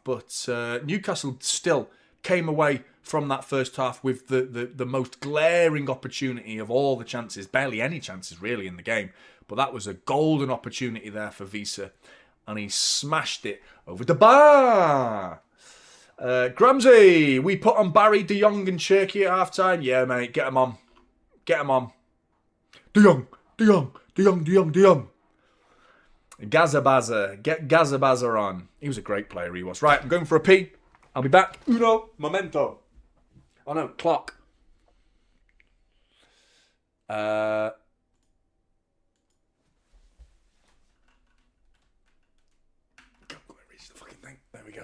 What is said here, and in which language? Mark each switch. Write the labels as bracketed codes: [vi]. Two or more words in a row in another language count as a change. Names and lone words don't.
[en] But Newcastle still came away from that first half with the most glaring opportunity of all the chances. Barely any chances, really, in the game. But that was a golden opportunity there for Visa. And he smashed it over the bar. Gramsey, we put on Barry, De Jong and Cherky at half-time. Yeah, mate, get him on. Get him on. De Jong, De Jong, De Jong, De Jong, De Jong. Gazabaza, get Gazabaza on. He was a great player, he was. Right, I'm going for a pee. I'll be back. [it] Uno, momento. [en] Oh no, clock. There we go.